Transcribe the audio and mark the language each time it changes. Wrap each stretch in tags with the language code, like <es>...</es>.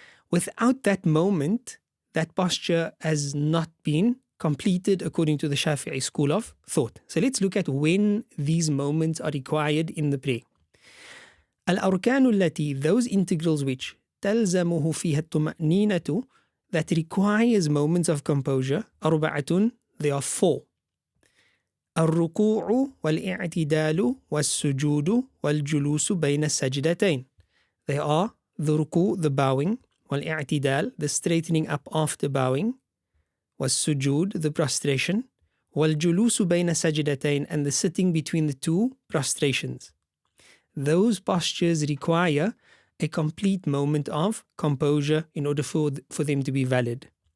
<en>Without that moment, that posture has not been completed according to the Shafi'i school of thought. So let's look at when these moments are required in the prayer.</en> <ar>Al-Arkanu allati,</ar> <en>those integrals which</en> <ar>تلزمه فيها الطمأنينة,</ar> <en>that requires moments of composure, أربعة, there are 4.</en> <ar>الركوع والاعتدال والسجود والجلوس بين السجدتين.</ar> <en>They are the ruku, the bowing, والاعتدال, the straightening up after bowing, والسجود, the prostration,</en> <ar>والجلوس بين السجدتين,</ar> <en>and the sitting between the 2 prostrations. Those postures require a complete moment of composure in order for them to be valid.</en>